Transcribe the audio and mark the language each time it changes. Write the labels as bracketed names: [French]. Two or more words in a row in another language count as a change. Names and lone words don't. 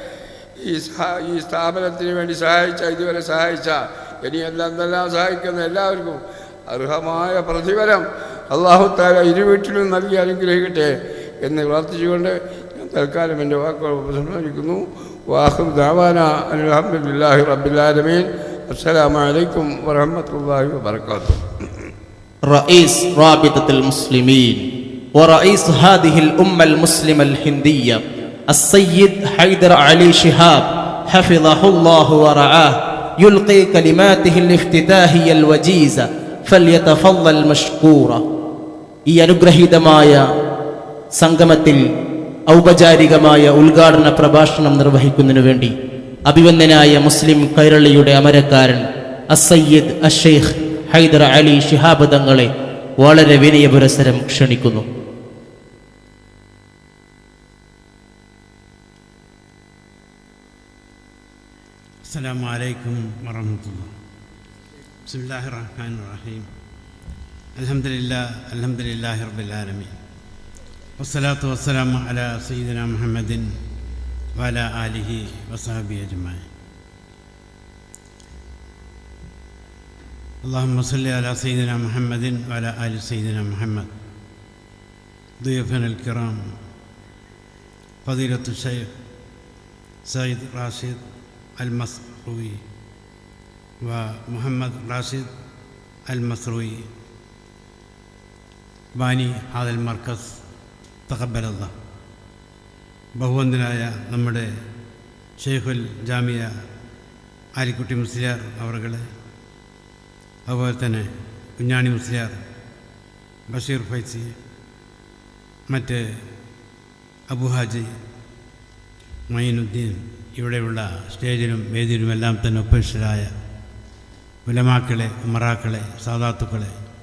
[Malayalam] ഈ സ്ഥാപനത്തിന് വേണ്ടി ഇതുവരെ സഹായിച്ച ഇനിയെല്ലാം സഹായിക്കുന്ന എല്ലാവർക്കും അർഹമായ പ്രതിഫലം [Arabic] الله تعالى [Malayalam] ഇരുവീട്ടിലും നൽകി അനുഗ്രഹിക്കട്ടെ എന്ന് പ്രാർത്ഥിച്ചുകൊണ്ട് ഞാൻ തൽക്കാലം എൻ്റെ വാക്കുകൾ ഉപസംഹരിക്കുന്നു. [Arabic] وآخر دعوانا الحمد لله رب العالمين. السلام عليكم ورحمة الله وبركاته. رئيس رابطة المسلمين ورئيس هذه الأمة المسلمة الهندية السيد حيدر علي شهاب حفظه الله ورعاه يلقي كلماته الافتتاحية الوجيزة فليتفضل مشكورا. [Malayalam] ഈ അനുഗ്രഹീതമായ സംഗമത്തിൽ ഔപചാരികമായ ഉദ്ഘാടന പ്രഭാഷണം നിർവഹിക്കുന്നതിനു വേണ്ടി അഭിവന്ദനായ മുസ്ലിം കൈരളിയുടെ അമരക്കാരൻ അസ്സയ്യിദ് അഷ്ശൈഖ് ഹൈദർ അലി ശിഹാബ് തങ്ങളെ വളരെ വിനയപുരസരം ക്ഷണിക്കുന്നു. [Arabic] السلام عليكم ورحمة الله. بسم الله الرحمن الرحيم الحمد لله رب العالمين. والصلاة والسلام على سيدنا محمد وعلى آله وصحبه أجمعين. اللهم صل على سيدنا محمد وعلى آل سيدنا محمد. ضيوفنا الكرام فضيلة الشيخ سيد راشد المسروي ومحمد راشد المسروي باني هذا المركز تقبل الله. [Malayalam] ബഹുവന്ദനായ നമ്മുടെ ഷെയ്ഖുൽ ജാമിയ ആലിക്കുട്ടി മുസ്ലിയാർ അവറുകളെ, അതുപോലെ തന്നെ കുഞ്ഞാണി മുസ്ലിയാർ, ബഷീർ ഫൈസി, മറ്റ് അബുഹാജി, മൈനുദ്ദീൻ, ഇവിടെയുള്ള സ്റ്റേജിലും വേദിയിലുമെല്ലാം തന്നെ ഉപേക്ഷരായ ഉലമാക്കളെ, ഉമറാക്കളെ, സാദാത്തുക്കളെ,